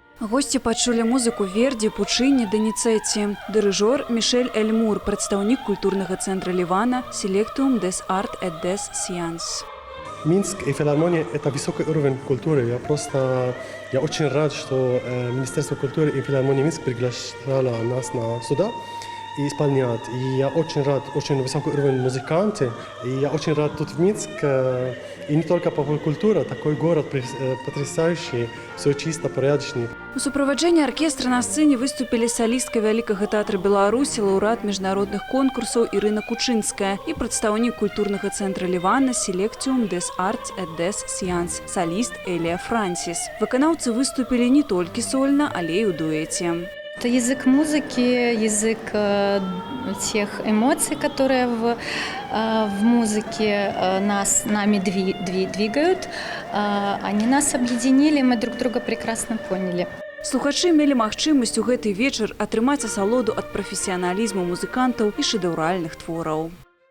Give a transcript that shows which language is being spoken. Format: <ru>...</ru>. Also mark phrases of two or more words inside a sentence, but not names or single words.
<be>Госці пачулі музыку Верді, Пучыні, Деніцэці. Дырыжор Мишель Эльмур, прадстаўнік культурнага центра Ливана Selectum des Art et des Sciences.</be> <ru>Минск и филармония – это высокий уровень культуры. Я очень рад, что Министерство культуры и филармонии Минск приглашало нас сюда и исполнять. И я очень рад, очень высокий уровень музыканты. И я очень рад тут в Минск. И не только по культуре, такой город потрясающий, все чисто, порядочный.</ru> <be>У суправаджэнні аркестра на сцэне выступілі салістка Вялікага тэатра Беларусі, лаўрэат міжнародных конкурсаў Ірына Кучынская і прадстаўнік культурнага цэнтра Ливана Selectum des Arts et des Sciences, саліст Элія Франсіс. Выканаўцы выступілі не толькі сольна, але і ў дуэце.</be> <ru>Это язык музыки, язык тех эмоций, которые в музыке нами двигают. Они нас объединили, мы друг друга прекрасно поняли.</ru> <be>Слухачы мелі магчымасць у гэты вечар атрымаць асалоду ад прафесіяналізму музыкантаў і шэдэўральных твораў.</be>